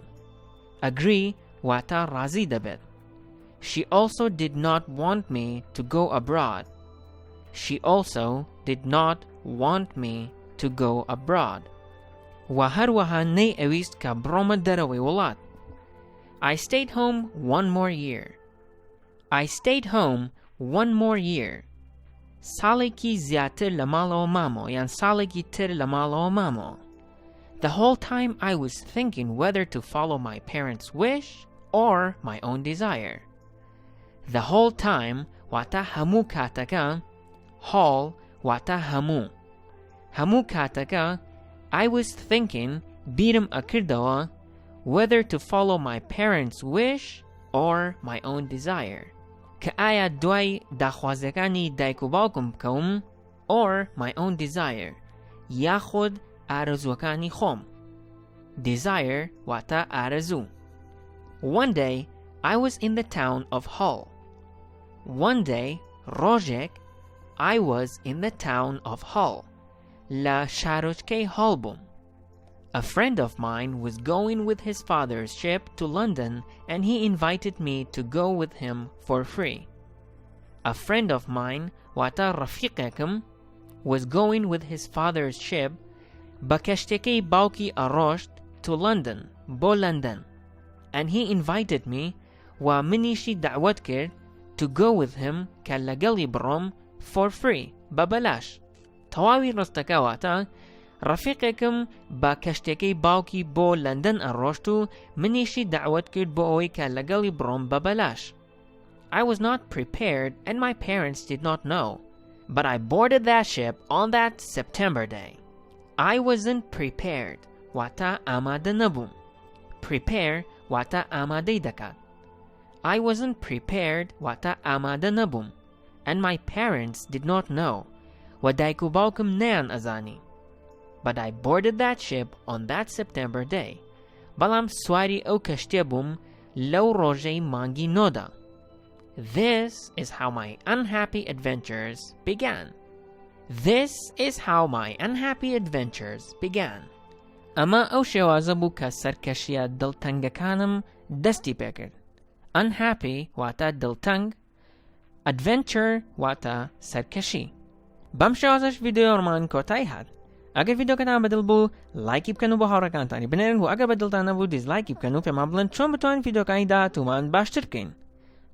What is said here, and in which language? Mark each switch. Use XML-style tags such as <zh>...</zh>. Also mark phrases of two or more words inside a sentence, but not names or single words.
<ckb>Agree واتە ڕازی دەبێت.</ckb> <en>She also did not want me to go abroad. She also did not want me to go abroad.</en> <ckb>و هەروەها نەی ئەویست کە بڕۆمە دەرەوەی وڵات.</ckb> <en>I stayed home one more year. I stayed home one more year.</en> <ckb>ساڵێکی زیاتر لە ماڵەوە مامەوە یان ساڵێکی تر لە ماڵەوە مامەوە.</ckb> <en>The whole time I was thinking whether to follow my parents' wish or my own desire. The whole time</en> <ckb>واتە هەموو کاتەکە whole واتە هەموو. هەموو کاتەکە</ckb> <en>I was thinking</en> <ckb>بیرم ئەکردەوە</ckb> <en>whether to follow my parents' wish or my own desire.</en> <ckb>کە ئایا دوای داخوازیەکانی دایک و باوکم بکەوم</ckb> <en>or my own desire</en> <ckb>یاخود ئارەزووەکانی خۆم. Desire واتە ئارەزوو.</ckb> <en>One day I was in the town of Hull. One day ڕۆژێک I was in the town of Hull.</en> <ckb>لە شارۆچکەی Hull بووم.</ckb> <en>A friend of mine was going with his father's ship to London and he invited me to go with him for free. A friend of mine</en> <ckb>واتە ڕەفیقێکم</ckb> <en>was going with his father's ship</en> <ckb>بە کەشتەکەی باوکی ئەڕۆشت</ckb> <en>to London</en> <ckb>بۆ لەندەن</ckb> <en>and he invited me</en> <ckb>و منیشی دعوت کرد</ckb> <en>to go with him</en> <ckb>کە لەگەڵی بڕۆم</ckb> <en>for free بەبەلاش.</en> <ckb>تەواوی ڕستەکە واتە ڕەفیقێکم بە کەشتەکەی باوکی بۆ لەندەن ئەڕۆشت و منیشی دعوت کرد بۆ ئەوەی کە لەگەڵی بڕۆم بەبەلاش.</ckb> <en>I was not prepared and my parents did not know, but I boarded that ship on that September day. I wasn't prepared</en> <ckb>واتە ئامادە نەبووم. Prepare واتە ئامادەی دەکات.</ckb> <en>I wasn't prepared</en> <ckb>واتە ئامادە نەبووم</ckb> <en>and my parents did not know</en> <ckb>و دایک و باوکم نەیان ئەزانی.</ckb> <en>But I boarded that ship on that September day.</en> <ckb>بەڵام سواری ئەو کەشتیە بووم لەو ڕۆژەی مانگی نۆدا.</ckb> <en>This is how my unhappy adventures began. This is how my unhappy adventures began.</en> <ckb>ئەمە ئەو شێوازە بوو کە سەرکەشیە دڵتەنگەکانم دەستی پێکرد. Unhappy واتە دڵتەنگ. Adventure واتە سەرکەشی. بەم شێوازەش ڤیدیۆڕمان کۆتایی هات. ئەگەر ڤیدیۆکەتان بەدڵ بوو لایکی بکەن و بۆ هاوڕێکانتانی بنێرن و ئەگەر بەدڵتان نەبوو دیزلایکی بکەن و پێمان بڵێن چۆن بتوانین ڤیدیۆکانی داهاتوومان باشتر بکەین.</ckb>